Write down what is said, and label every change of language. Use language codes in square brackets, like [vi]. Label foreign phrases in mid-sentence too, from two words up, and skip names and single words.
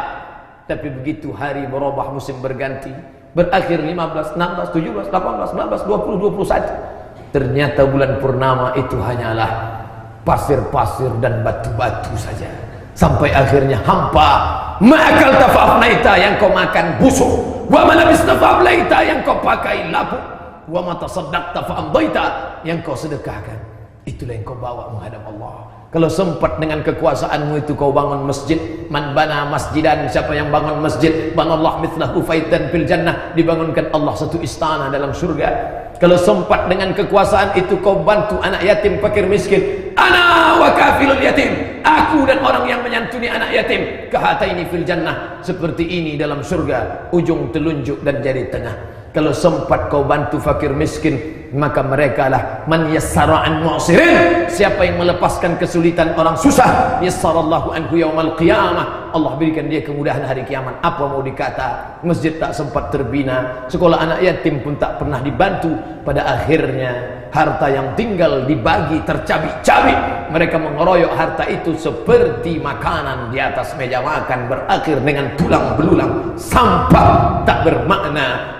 [id] Tapi begitu hari berubah, musim berganti, berakhir 15, 16, 17, 18, 19, 20, 21, ternyata bulan purnama itu hanyalah pasir-pasir dan batu-batu saja. Sampai akhirnya hampa. [ar] ما أكلت فأفنيت, [id] yang kau makan busuk. [ar] وما لبست فأبليت, [id] yang kau pakai lapuk. [ar] وما تصدقت فأمضيت, [id] yang kau sedekahkan. Itulah yang kau bawa menghadap Allah. Kalau sempat dengan kekuasaanmu itu kau bangun masjid. [ar] من بنى مسجدا, [id] siapa yang bangun masjid, [ar] بنى الله مثله بيتا في الجنة, [id] dibangunkan Allah satu istana dalam surga. Kalau sempat dengan kekuasaan itu kau bantu anak yatim fakir miskin, [ar] أنا وكافل اليتيم, [id] aku dan orang yang menyantuni anak yatim, [ar] كهاتين في الجنة, [id] seperti ini dalam surga, ujung telunjuk dan jari tengah. Kalau sempat kau bantu fakir miskin, maka mereka lah [ar] من يسر عن معسر, [id] siapa yang melepaskan kesulitan orang susah, [ar] يسر الله عنه يوم القيامة, [id] Allah berikan dia kemudahan hari kiamat. Apa mau dikata, masjid tak sempat terbina, sekolah anak yatim pun tak pernah dibantu, pada akhirnya harta yang tinggal dibagi tercabik-cabik, mereka mengeroyok harta itu seperti makanan di atas meja makan, berakhir dengan tulang belulang, sampah tak bermakna.